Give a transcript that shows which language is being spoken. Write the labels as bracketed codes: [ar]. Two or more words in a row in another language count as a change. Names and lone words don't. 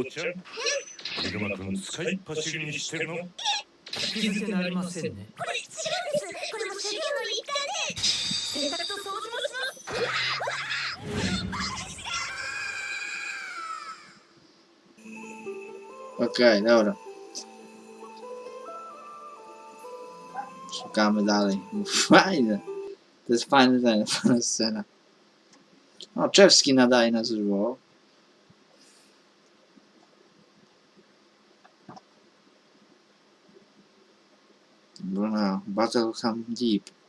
[ja] チコちゃん、イルマ君使いっ走りにしてるの？気づけなりませんね。これ違うんです。これも修行の一環で洗濯と掃除もします。 [pl] Okej, dobra. Szukamy dalej. Fajne. To jest fajna scena. O, Czewski nadaje na żywo. Dobra, Battle Ham Deep.